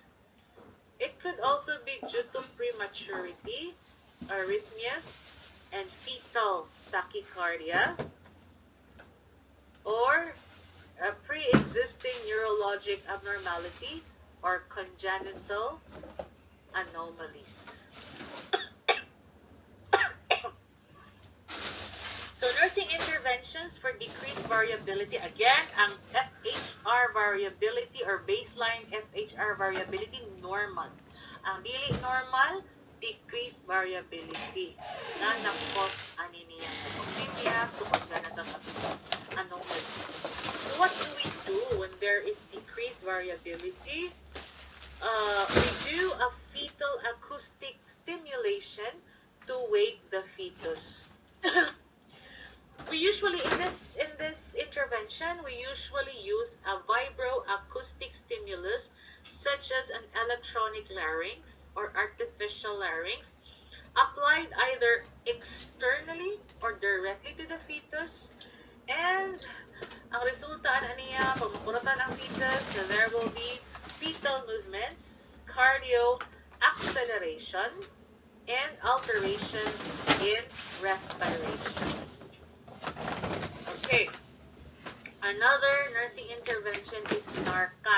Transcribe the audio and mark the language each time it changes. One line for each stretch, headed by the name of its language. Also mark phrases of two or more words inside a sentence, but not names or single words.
English: It could also be due to prematurity, arrhythmias, and fetal tachycardia, or a pre-existing neurologic abnormality or congenital anomalies. So, nursing interventions for decreased variability. Again, ang FHR variability or baseline FHR variability, normal.
Cebuano: Ang dili normal,
English: decreased variability.
Cebuano: Na na-cause ani niya
English: hypoxemia to congenital anomalies. So, what do we do when there is decreased variability? We do a fetal acoustic stimulation to wake the fetus. We usually, in this intervention, we usually use a vibroacoustic stimulus such as an electronic larynx or artificial larynx applied either externally or directly to the fetus. And
Cebuano: ang resulta niya, pagmukuratan ang fetus,
English: so there will be fetal movements, cardio acceleration, and alterations in respiration. Okay. Another nursing intervention is Narcan.